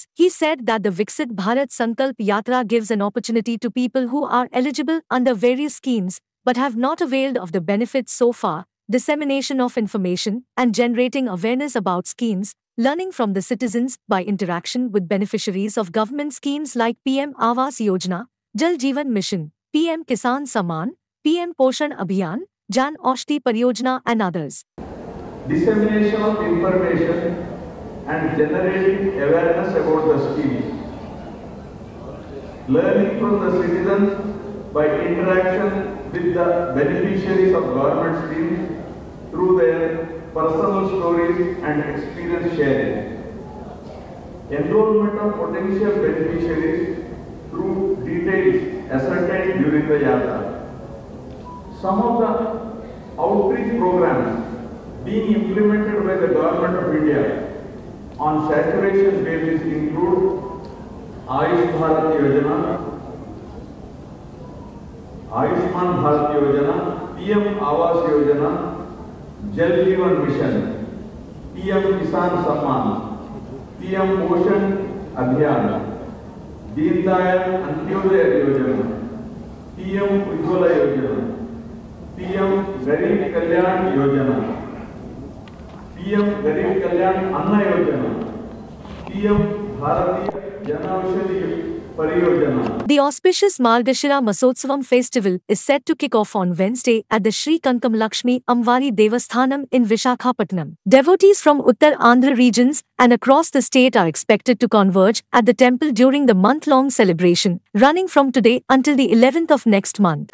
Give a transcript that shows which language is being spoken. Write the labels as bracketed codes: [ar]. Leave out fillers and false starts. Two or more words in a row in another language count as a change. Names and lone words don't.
[en] He said that the Viksit Bharat Sankalp Yatra gives an opportunity to people who are eligible under various schemes but have not availed of the benefits so far, dissemination of information and generating awareness about schemes, learning from the citizens by interaction with beneficiaries of government schemes like PM Awas Yojana, Jal Jeevan Mission, PM Kisan Samman, PM Poshan Abhiyan, Jan Aushadhi Pariyojana and others. Dissemination of information and generating awareness about the schemes. Learning from the citizens by interaction with the beneficiaries of government schemes through their personal stories and experience sharing. Enrollment of potential beneficiaries through details ascertained during the Yatra. Some of the outreach programs being implemented by the Government of India on saturation basis include Ayushman Bharat Yojana, PM Awas Yojana, Jal Jeevan Mission, PM Kisan Samman, PM Poshan Abhiyan, Deen Dayal Antyodaya Yojana, PM Ujjwala Yojana, PM Garib Kalyan Yojana, PM Garib Kalyan Anna Yojana, PM Bharatiya Janaushadhi Pariyojana. The auspicious Margashira Masotsavam festival is set to kick off on Wednesday at the Sri Kankam Lakshmi Amvari Devasthanam in Vishakhapatnam. Devotees from Uttar Andhra regions and across the state are expected to converge at the temple during the month-long celebration, running from today until the 11th of next month.